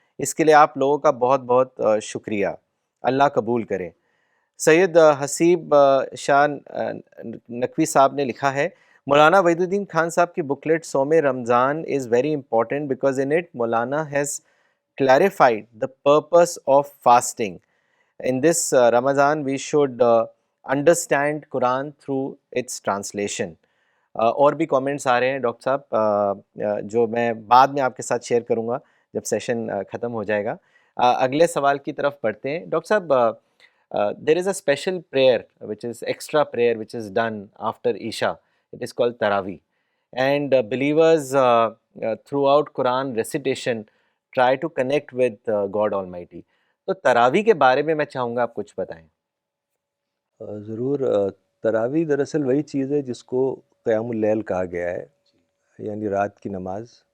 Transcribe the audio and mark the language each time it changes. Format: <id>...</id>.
<ur>اس کے لیے آپ لوگوں کا بہت بہت شکریہ، اللہ قبول کرے. سید حسیب شاہ نقوی صاحب نے لکھا ہے مولانا وحید الدین خان صاحب کی بکلیٹ صوم رمضان</ur> <en>Is very important because in it Maulana has clarified the purpose of fasting. In this Ramadan, we should understand Quran through its translation.</en> <ur>اور بھی کامنٹس آ رہے ہیں ڈاکٹر صاحب جو میں بعد میں آپ کے ساتھ شیئر کروں گا جب سیشن ختم ہو جائے گا. اگلے سوال کی طرف پڑھتے ہیں.</ur> <en>Doctor sahab there is a special prayer which is extra prayer which is done after Isha. It is called Tarawih. And believers throughout Quran recitation try to connect with God Almighty.</en> <ur>تو تراویح کے بارے میں چاہوں گا آپ کچھ بتائیں. ضرور. تراویح دراصل وہی چیز ہے جس کو قیام اللیل کہا گیا ہے، یعنی رات کی نماز.</ur>